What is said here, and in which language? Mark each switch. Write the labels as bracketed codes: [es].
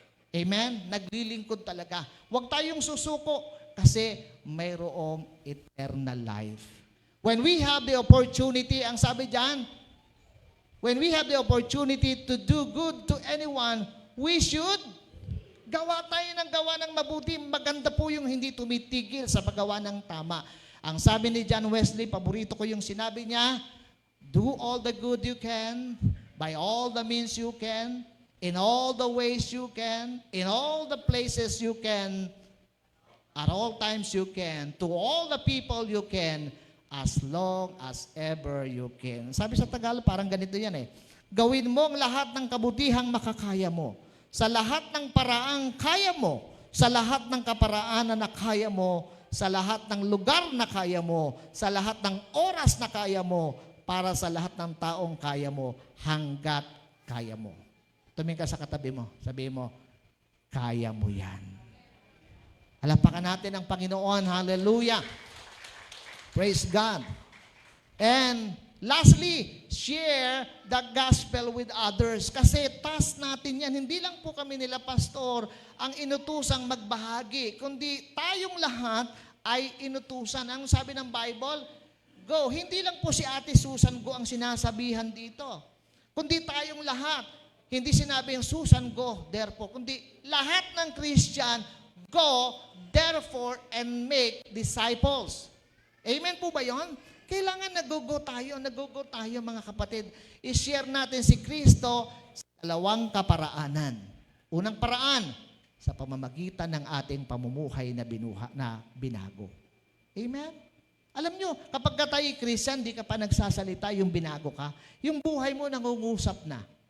[tl] Amen? Naglilingkod talaga. Huwag tayong susuko kasi mayroong eternal life. [en] When we have the opportunity, [tl] ang sabi diyan, [en] when we have the opportunity to do good to anyone, we should [tl] gawa tayo ng gawa ng mabuti. Maganda po yung hindi tumitigil sa paggawa ng tama. Ang sabi ni John Wesley, paborito ko yung sinabi niya, [en] do all the good you can, by all the means you can, in all the ways you can, in all the places you can, at all times you can, to all the people you can, as long as ever you can. [tl] Sabi sa Tagalog, parang ganito yan eh. Gawin mo ang lahat ng kabutihang makakaya mo. Sa lahat ng paraang kaya mo. Sa lahat ng kaparaanan na kaya mo. Sa lahat ng lugar na kaya mo. Sa lahat ng oras na kaya mo. Para sa lahat ng taong kaya mo. Hanggat kaya mo. Tumingin ka sa katabi mo. Sabihin mo, kaya mo yan. Halapakan natin ang Panginoon. [en] Hallelujah. Praise God. And lastly, share the gospel with others. [tl] Kasi task natin yan. Hindi lang po kami nila pastor ang inutusang magbahagi, kundi tayong lahat ay inutusan. Ang sabi ng Bible, go. Hindi lang po si Ate Susan go ang sinasabihan dito. Kundi tayong lahat. Hindi sinabing Susan go, therefore. Kundi lahat ng Christian, [en] go, therefore, and make disciples. [tl] Amen po ba yun? Kailangan nagugo tayo mga kapatid. I-share natin si Kristo sa dalawang kaparaanan. Unang paraan, sa pamamagitan ng ating pamumuhay na binago. Amen? Alam nyo, kapag tayo Christian, di ka pa nagsasalita, yung binago ka, yung buhay mo nangungusap na.